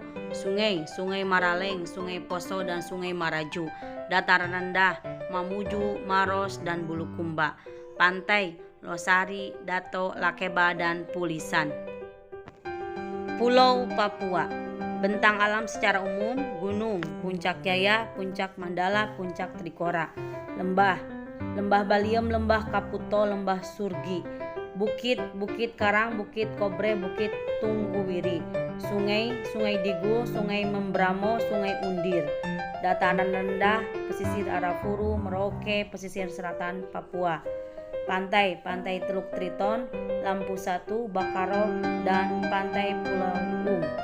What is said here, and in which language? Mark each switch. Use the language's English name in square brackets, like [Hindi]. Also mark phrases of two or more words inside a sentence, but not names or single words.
[Indonesian] Sungai Maraleng, Sungai Poso, dan Sungai Maraju. Dataran rendah Mamuju, Maros, dan Bulukumba. Pantai Losari, Dato, Lakeba, dan Pulisan. Pulau Papua. Bentang alam secara umum Gunung Puncak Jaya, Puncak Mandala, Puncak Trikora. Lembah Baliem, Lembah Kaputo, Lembah Surgi. Bukit Karang, Bukit Kobre, Bukit Tungguwiri. Sungai Digu, Sungai Membramo, Sungai Undir. Dataran rendah pesisir Arafuru, Merauke, pesisir selatan Papua. Pantai Teluk Triton, Lampu Satu, Bakaro, dan Pantai Pulau Ung.